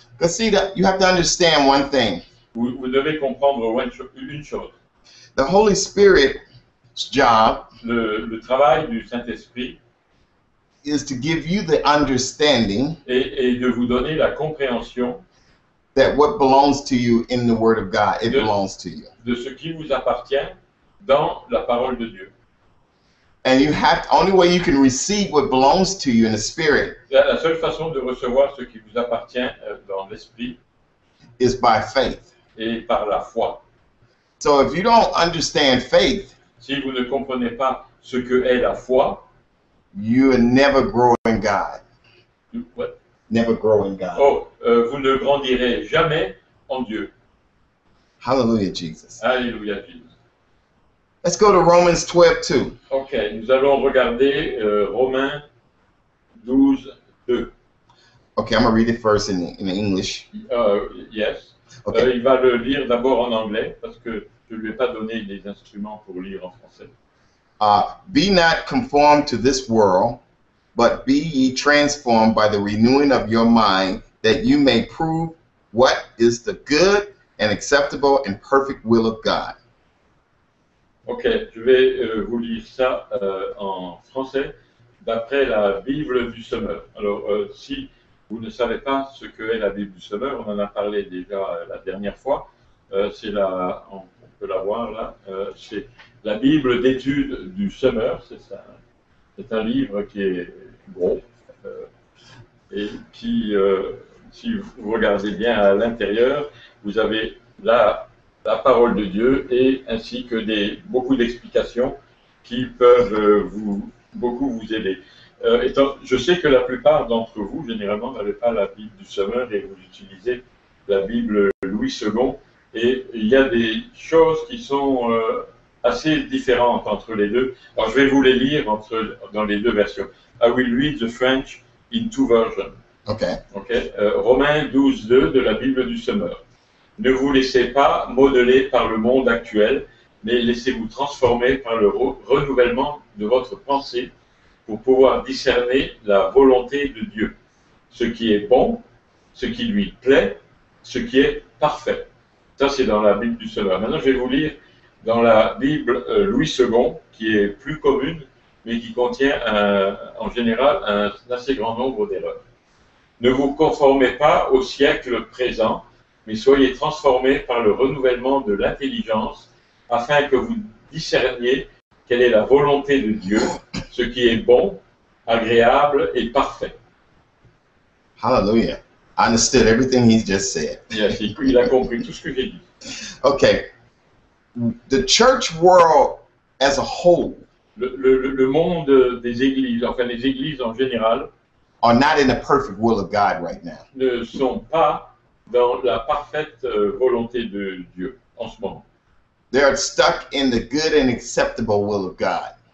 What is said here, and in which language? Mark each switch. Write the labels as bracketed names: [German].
[English] Because see, that you have to understand one thing. [French] Vous devez comprendre une chose. [English] The Holy Spirit's job [French] Le travail du Saint-Esprit [English] is to give you the understanding [French] est de vous donner la compréhension [English] that what belongs to you in the Word of God, it belongs to you. [French] de ce qui vous appartient dans la parole de Dieu. [English] And only way you can receive what belongs to you in the Spirit [French] La seule façon de recevoir ce qui vous appartient dans l'Esprit [English] is by faith. [French] est par la foi. [English] So if you don't understand faith, [French] Si vous ne comprenez pas ce que est la foi, [English] you will never grow in God. what? Never grow in God. [French] Vous ne grandirez jamais en Dieu. [English] Hallelujah, Jesus. [French] Alléluia, Jésus. [English] Let's go to Romans 12:2. [French] Ok, nous allons regarder Romains 12, 2. [English] Okay, I'm going to read it first in English. Yes. Okay. [French] Il va le lire d'abord en anglais parce que je ne lui ai pas donné des instruments pour lire en français. [English] Be not conformed to this world, but be ye transformed by the renewing of your mind, that you may prove what is the good and acceptable and perfect will of God. [French] Ok, je vais vous lire ça en français d'après la Bible du Semeur. Alors, si vous ne savez pas ce qu'est la Bible du Semeur, on en a parlé déjà la dernière fois. C'est on peut la voir là. C'est la Bible d'études du Semeur. C'est un livre qui est gros et qui, si vous regardez bien à l'intérieur, vous avez là la parole de Dieu et ainsi que beaucoup d'explications qui peuvent beaucoup vous aider. Je sais que la plupart d'entre vous, généralement, n'avez pas la Bible du Semeur et vous utilisez la Bible Louis II. Et il y a des choses qui sont assez différentes entre les deux. Alors, je vais vous les lire dans les deux versions. [English] I will read the French in two versions. Okay. [French] Romains 12:2 de la Bible du Semeur. Ne vous laissez pas modeler par le monde actuel, mais laissez-vous transformer par le renouvellement de votre pensée pour pouvoir discerner la volonté de Dieu, ce qui est bon, ce qui lui plaît, ce qui est parfait. Ça, c'est dans la Bible du Semeur. Maintenant, je vais vous lire dans la Bible Louis II, qui est plus commune, mais qui contient en général un assez grand nombre d'erreurs. Ne vous conformez pas au siècle présent, mais soyez transformés par le renouvellement de l'intelligence, afin que vous discerniez quelle est la volonté de Dieu, ce qui est bon, agréable et parfait. [English] Hallelujah. I understood everything he just said. [French] Yes, il a compris tout ce que j'ai dit. [English] Okay. The church world as a whole [French] Le monde des églises, enfin les églises en général, [English] are not in the perfect will of God right now. [French] ne sont pas dans la parfaite volonté de Dieu en ce moment. [English] They are stuck in the good and acceptable will of God.